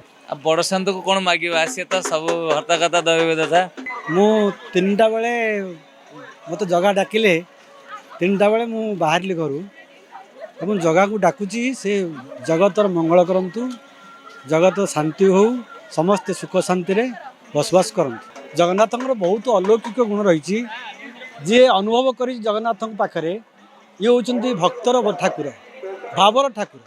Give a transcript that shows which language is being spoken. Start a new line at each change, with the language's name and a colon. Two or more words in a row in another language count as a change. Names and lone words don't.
Odia: अब बड़ शांत को कौन मांगे सी तो सब हता कथा दैव दशा ମୁଁ 3ଟା ବେଳେ ମୋତେ ଜଗା ଡାକିଲେ 3ଟା ବେଳେ ମୁଁ ବାହାରିଲି ଘରୁ ଏବଂ ଜଗାକୁ ଡାକୁଛି ସେ ଜଗତର ମଙ୍ଗଳ କରନ୍ତୁ, ଜଗତ ଶାନ୍ତି ହଉ, ସମସ୍ତେ ସୁଖ ଶାନ୍ତିରେ ବସବାସ କରନ୍ତୁ। ଜଗନ୍ନାଥଙ୍କର ବହୁତ ଅଲୌକିକ ଗୁଣ ରହିଛି। ଯିଏ ଅନୁଭବ କରି ଜଗନ୍ନାଥଙ୍କ ପାଖରେ ଇଏ ହେଉଛନ୍ତି ଭକ୍ତର ଠାକୁର, ଭାବର ଠାକୁର।